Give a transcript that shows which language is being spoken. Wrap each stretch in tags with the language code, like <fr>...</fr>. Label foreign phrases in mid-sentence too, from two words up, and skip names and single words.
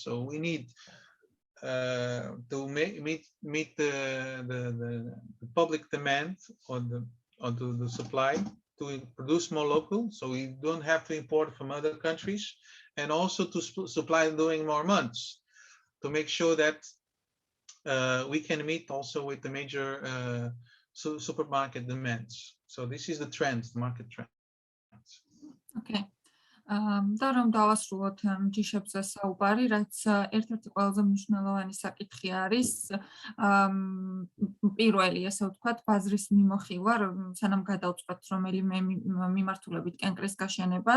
<en>So we need to meet the public demand on the supply to produce more local, so we don't have to import from other countries, and also to supply during more months to make sure that we can meet also with the major supermarket demands. So this is the trends, the market trends. Okay.</en> <ka>და რომ დავასრულოთ ჯიშებზე საუბარი, რაც ერთ-ერთი ყველაზე მნიშვნელოვანი საკითხი არის პირველი, ასე ვთქვათ, ბაზრის მიმოხილვა, სანამ გადავწყვეტ რომელიმე მიმართულებით კენკრის გაშენებას.</ka>